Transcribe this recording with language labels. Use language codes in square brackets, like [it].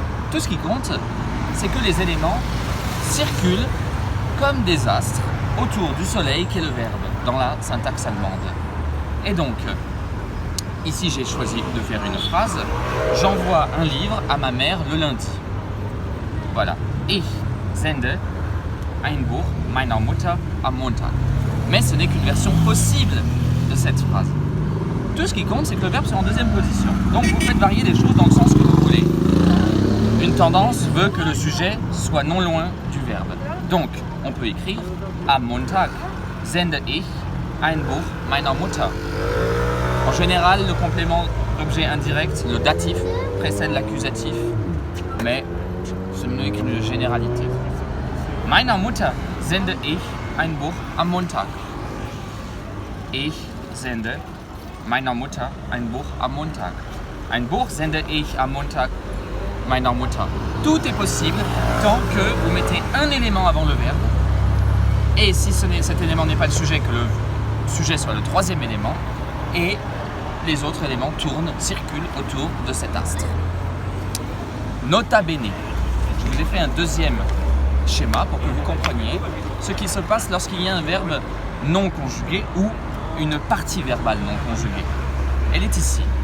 [fr] Tout ce qui compte, c'est que les éléments circulent comme des astres autour du soleil qui est le verbe dans la syntaxe allemande. Et donc, ici, j'ai choisi de faire une phrase. J'envoie un livre à ma mère le lundi. Voilà. [de] Ich sende ein Buch meiner Mutter am Montag. [fr] Mais ce n'est qu'une version possible de cette phrase. Tout ce qui compte, c'est que le verbe soit en deuxième position. Donc, vous faites varier les choses dans le sens que vous voulez. Une tendance veut que le sujet soit non loin du verbe. Donc, on peut écrire [de] am Montag sende ich ein Buch meiner Mutter. [fr] En général, le complément d'objet indirect, le datif, précède l'accusatif, mais ce n'est qu'une généralité. [de] Meiner Mutter sende ich ein Buch am Montag. Ich sende meiner Mutter ein Buch am Montag. Ein Buch sende ich am Montag meiner Mutter. [fr] Tout est possible tant que vous mettez un élément avant le verbe, et si cet élément n'est pas le sujet, que le sujet soit le troisième élément, et les autres éléments circulent autour de cet astre. Nota bene, je vous ai fait un deuxième schéma pour que vous compreniez ce qui se passe lorsqu'il y a un verbe non conjugué ou une partie verbale non conjuguée. Elle est ici.